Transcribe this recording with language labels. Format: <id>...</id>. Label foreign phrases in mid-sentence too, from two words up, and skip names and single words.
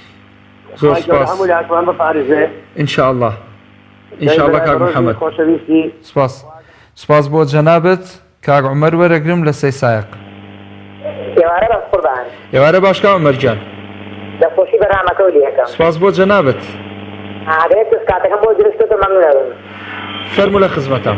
<ar>إن شاء الله إن شاء الله كاك محمد.</ar> <ckb>سپاس بۆ جەنابەت کاک عومەر وەرەگرم لە سەی سایق. ئێوارە باش کاک عومەر جان. دەستخۆشی بەرنامەکە و لێکەم. سپاس بۆ جەنابەت. ئاگەیەک کاتەکەم بۆ دروستکردن مەمنونەوە. فەرموو لە خزمەتم.</ckb>